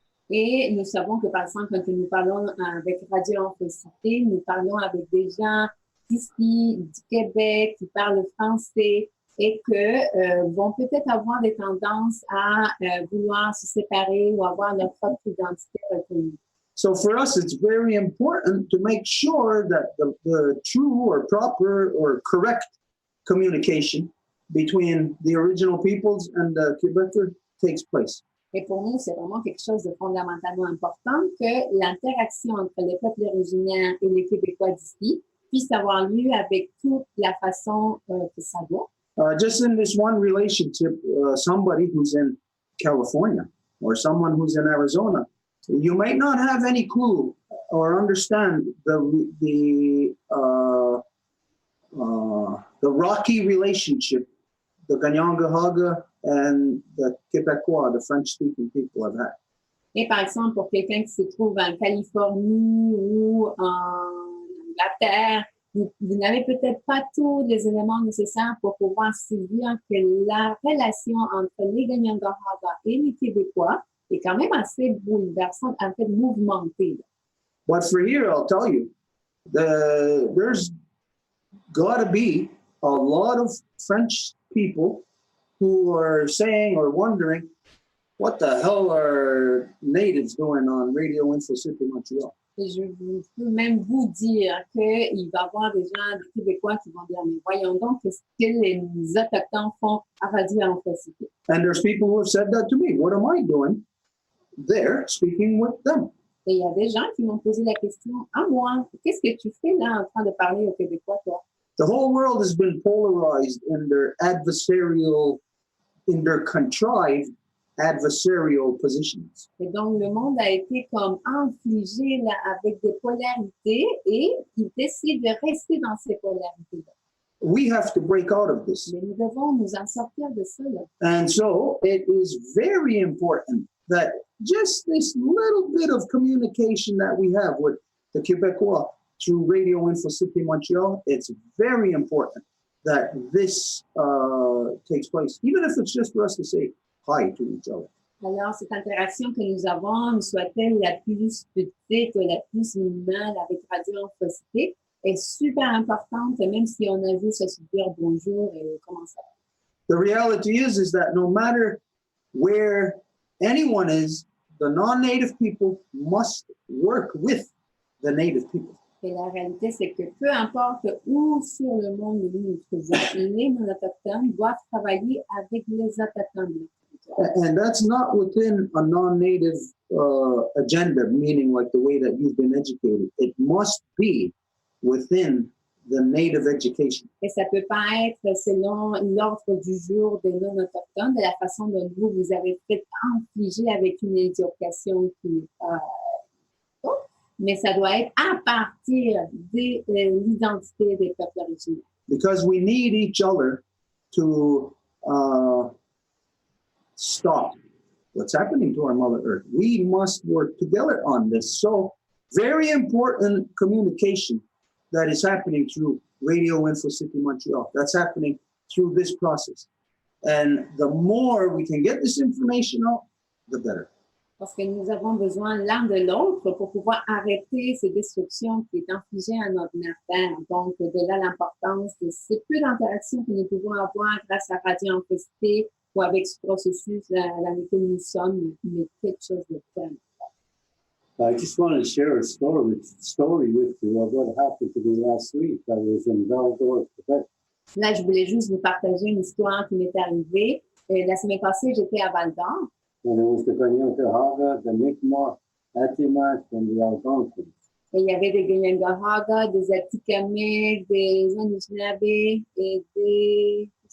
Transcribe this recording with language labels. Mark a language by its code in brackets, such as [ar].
[fr] Et nous savons que, par exemple, quand nous parlons avec Radio Société, nous parlons avec des gens d'ici, du Québec, qui parlent français et que vont peut-être avoir des tendances à vouloir se séparer ou avoir leur propre identité reconnue. [en] So for us, it's very important to make sure that the true or proper or correct communication between the original peoples and the Quebecers takes place. [fr] Et pour nous, c'est vraiment quelque chose de fondamentalement important que l'interaction entre les peuples originaires et les Québécois d'ici puisse avoir lieu avec toute la façon que ça doit. [en] Just in this one relationship, somebody who's in California or someone who's in Arizona, you might not have any clue or understand the the rocky relationship the Kahnawake and the Québécois, the French-speaking people, have had. [fr] Et par exemple, pour quelqu'un qui se trouve en Californie ou en Angleterre, vous n'avez peut-être pas tous les éléments nécessaires pour pouvoir se dire que la relation entre les Kahnawake et les Québécois est quand même assez bouleversante, en fait mouvementée. [en] But for here, I'll tell you, there's got to be a lot of French people who are saying or wondering, what the hell are natives doing on Radio Info City Montreal? [fr] Et je peux même vous dire qu'il va y avoir des gens, des Québécois qui vont dire, mais voyons donc, qu'est-ce que les Autochtones font à Radio Info City? [en] And there's people who have said that to me. What am I doing there speaking with them? [fr] Et il y a des gens qui m'ont posé la question à moi, qu'est-ce que tu fais là en train de parler aux Québécois, toi? [en] The whole world has been polarized in their contrived adversarial positions. [fr] Et donc, le monde a été comme infligé là, avec des polarités et il décide de rester dans ces polarités-là. [en] We have to break out of this. [fr] Mais nous devons nous en sortir de ça. Là. [en] And so it is very important that just this little bit of communication that we have with the Québécois through Radio Info City Montreal, it's very important that this takes place, even if it's just for us to say hi to each other. [fr] Alors, cette interaction que nous avons, soit-elle la plus petite ou la plus minimale avec Radio Info City, est super importante, même si on a juste à se dire bonjour et comment ça va. [en] The reality is that no matter where anyone is, the non-native people must work with the native people. [fr] Et la réalité, c'est que peu importe où sur le monde nous nous trouvons, les non-autochtones doivent travailler avec les autochtones. [en] And that's not within a non-native agenda, meaning like the way that you've been educated. It must be within the native education. [fr] Et ça peut pas être selon l'ordre du jour des non-autochtones, de la façon dont vous avez fait infliger avec une éducation qui n'est pas mais ça doit être à partir de l'identité des peuples originaires. [en] Because we need each other to stop what's happening to our Mother Earth. We must work together on this. So, very important communication that is happening through Radio Info City Montreal. That's happening through this process. And the more we can get this information out, the better. [fr] Parce que nous avons besoin l'un de l'autre pour pouvoir arrêter ces destructions qui est infligées à notre mère terre. Donc, de là l'importance de ces peu d'interactions que nous pouvons avoir grâce à Radio Info City ou avec ce processus dans lequel nous sommes, mais quelque chose de très [en] I just want to share a story with you of what happened to me last week. I was in Val-d'Or, Québec. [fr] Là, je voulais juste vous partager une histoire qui m'est arrivée. La semaine passée, j'étais à Val-d'Or. [en] And it was the Kahnawake, the Mi'kmaq, Atimac, and the Algonquins. [fr] Et il y avait des Kahnawake, des Atikamekw, des Anishinaabe et des...